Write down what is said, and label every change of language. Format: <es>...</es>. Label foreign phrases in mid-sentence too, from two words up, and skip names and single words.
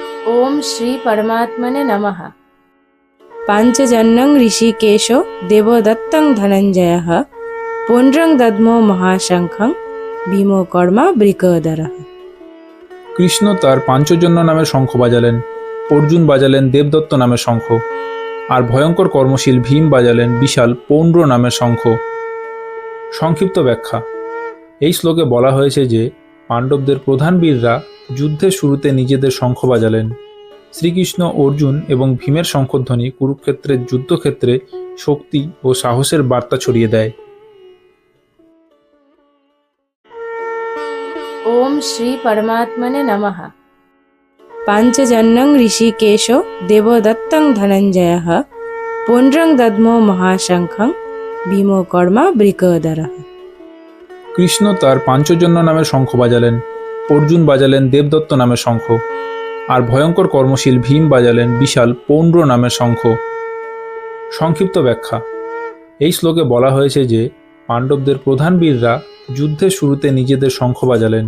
<sa>ओम श्री परमात्मने नमः। पांचजन्यं ऋषिकेशो देवदत्तं धनंजयः पुण्ड्रं दद्मो महाशंखं भीमो कर्मा बृकदरः।</sa> <bn>কৃষ্ণ তার পাঞ্চজন্য নামের শঙ্খ বাজালেন, অর্জুন বাজালেন দেবদত্ত নামের শঙ্খ, আর ভয়ঙ্কর কর্মশীল ভীম বাজালেন বিশাল পৌণ্ড্র নামের শঙ্খ। সংক্ষিপ্ত ব্যাখ্যা: এই শ্লোকে বলা হয়েছে যে পাণ্ডবদের প্রধান বীররা যুদ্ধের শুরুতে নিজেদের শঙ্খ বাজালেন। শ্রীকৃষ্ণ, অর্জুন এবং ভীমের শঙ্খধ্বনি কুরুক্ষেত্রের যুদ্ধক্ষেত্রে শক্তি ও সাহসের বার্তা ছড়িয়ে দেয়।</bn> <sa>ओम श्री परमात्मने नमः। पांचजन्यं ऋषिकेशो देवदत्तं धनंजयः पुण्ड्रं दद्मो महाशंखं भीमो कर्मा बृकदरः।</sa> <bn>কৃষ্ণ তার পাঞ্চজন্য নামের শঙ্খ বাজালেন, অর্জুন বাজালেন দেবদত্ত নামের শঙ্খ, আর ভয়ঙ্কর কর্মশীল ভীম বাজালেন বিশাল পৌণ্ড্র নামের শঙ্খ। সংক্ষিপ্ত ব্যাখ্যা: এই শ্লোকে বলা হয়েছে যে পাণ্ডবদের প্রধান বীররা যুদ্ধের শুরুতে নিজেদের শঙ্খ বাজালেন।</bn>